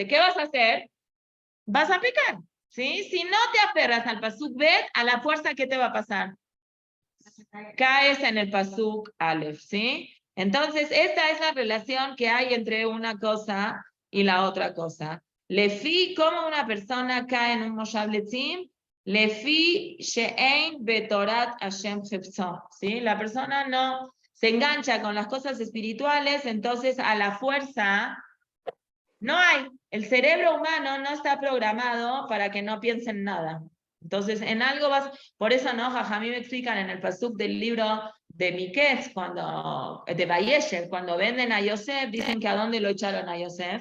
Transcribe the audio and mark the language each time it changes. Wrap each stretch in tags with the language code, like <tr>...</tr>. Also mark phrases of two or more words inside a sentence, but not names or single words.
<es>¿Qué vas a hacer? Vas a pecar, ¿sí? Si no te aferras al</es> <he>פסוק ב,</he> <es>a la fuerza, ¿qué te va a pasar? Caes en el</es> <he>פסוק א,</he> <es>¿sí? Entonces, esta es la relación que hay entre una cosa y la otra cosa. Lefi, ¿cómo una persona cae en un</es> <he>מושב לצים? לפי שאין בתורת ה' חפצו,</he> <es>¿sí? La persona no se engancha con las cosas espirituales, entonces a la fuerza no hay. El cerebro humano no está programado para que no piense en nada. Entonces, en algo vas, por eso no, Jajamí me explican en el pasuk del libro de Miqués, de Vayeshev, cuando venden a Yosef, dicen que ¿a dónde lo echaron a Yosef?</es>